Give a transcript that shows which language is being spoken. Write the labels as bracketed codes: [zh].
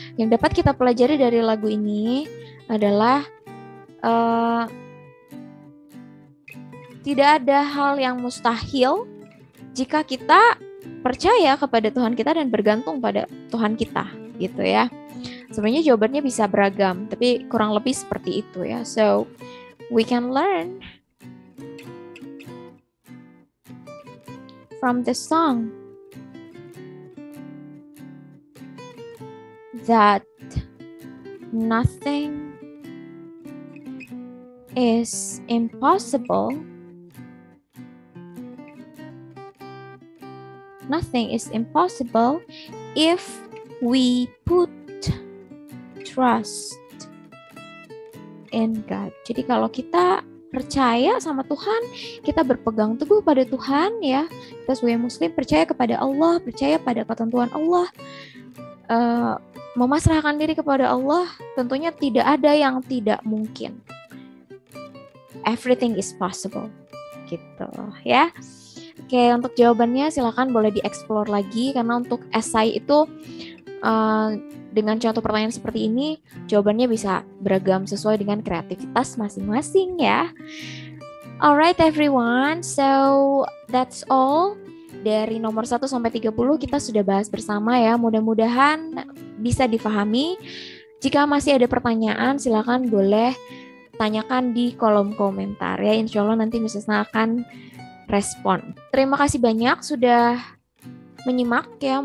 [id] Yang dapat kita pelajari dari lagu ini adalah tidak ada hal yang mustahil jika kita percaya kepada Tuhan kita dan bergantung pada Tuhan kita gitu ya. Sebenarnya jawabannya bisa beragam, tapi kurang lebih seperti itu ya. [en] So, we can learn from the song that nothing is impossible nothing is impossible if we put trust in God. [id] Jadi kalau kita percaya sama Tuhan, kita berpegang teguh pada Tuhan ya. Kita sebagai muslim percaya kepada Allah, percaya pada ketentuan Allah, memasrahkan diri kepada Allah, tentunya tidak ada yang tidak mungkin. [en] Everything is possible. [id] Gitu ya. Oke, untuk jawabannya silakan boleh dieksplor lagi, karena untuk esai itu dengan contoh pertanyaan seperti ini, jawabannya bisa beragam sesuai dengan kreativitas masing-masing ya. [en] Alright everyone, so that's all. [id] Dari nomor 1 sampai 30 kita sudah bahas bersama ya. Mudah-mudahan bisa difahami. Jika masih ada pertanyaan, silakan boleh tanyakan di kolom komentar ya. Insya Allah nanti Mrs. Na akan respon. Terima kasih banyak sudah menyimak ya.